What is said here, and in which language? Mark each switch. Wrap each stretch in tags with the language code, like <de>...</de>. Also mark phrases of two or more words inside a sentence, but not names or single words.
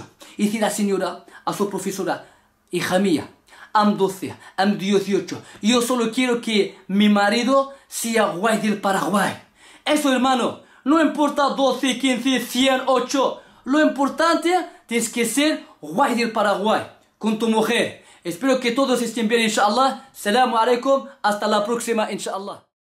<es>Y dice la señora a su profesora, hija mía, am 12, am 18. Yo solo quiero que mi marido sea guay del Paraguay. Eso, hermano, no importa 12, 15, 100, 8. Lo importante es que ser guay del Paraguay con tu mujer. Espero que todos estén bien, inshallah.</es> <ar>السلام عليكم.</ar> <es>Hasta la próxima, inshallah.</es>